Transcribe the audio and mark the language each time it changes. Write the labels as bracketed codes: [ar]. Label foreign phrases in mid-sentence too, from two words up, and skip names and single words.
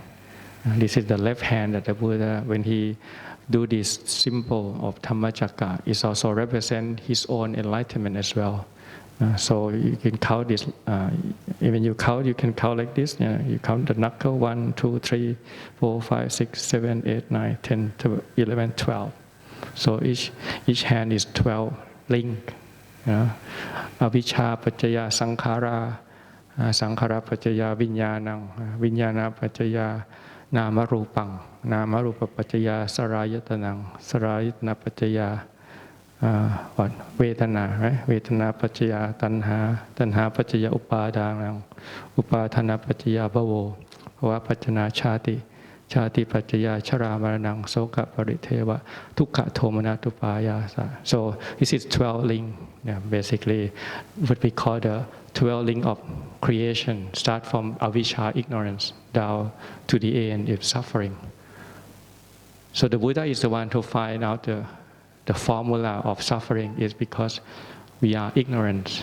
[en] This is the left hand that the Buddha, when he do this symbol of Dhammacakka, it also represent his own enlightenment as well. So you can count this. When you count, you can count like this. You count the knuckle: 1, 2, 3, 4, 5, 6, 7, 8, 9, 10, 11, 12. So each hand is 12 link. [pi] Avicca paccaya sankhara, sankhara paccaya viññānaṁ, viññāna paccaya nama rupang, nama rupa paccaya sarayatanam, sarayatana paccaya Vedana, right? Vedana paccaya tanha, tanha paccaya upadanam, upadana paccaya bhavo, bhava paccaya chati, chati paccaya chara maranam, soka pariteva, dukkha thomanatupayasa. [en] So this is 12 link, basically what we call the 12 link of creation. Start from avicca, ignorance, down to the end is suffering. So the Buddha is the one to find out the formula of suffering is because we are ignorant.